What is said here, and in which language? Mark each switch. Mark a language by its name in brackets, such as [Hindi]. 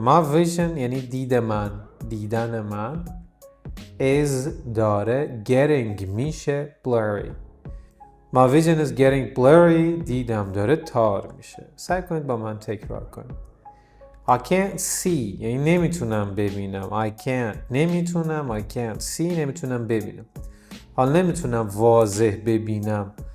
[English] My vision [Persian] یعنی دیدن من [English] is [Persian] داره [English] getting [Persian] میشه [English] blurry. My vision is getting blurry. [Persian] دیدم داره تار میشه. سعی کنید با من تکرار کنید. [English] I can't see [Persian] یعنی نمیتونم ببینم. [English] I can't see [Persian] نمیتونم ببینم. حالا نمیتونم واضح ببینم.